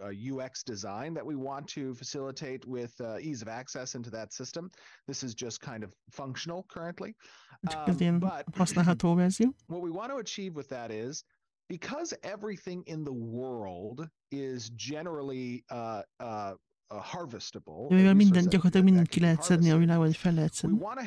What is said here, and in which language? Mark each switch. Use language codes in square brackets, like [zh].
[en] UX design that we want to facilitate with ease of access into that system. This is just kind of functional currently. [hu] Csak ez ilyen használható verzió. [en] What we want to achieve with that is, because everything in the world is generally harvestable, [hu] mivel gyakorlatilag mindent ki lehet szedni a világon, hogy fel lehet szedni.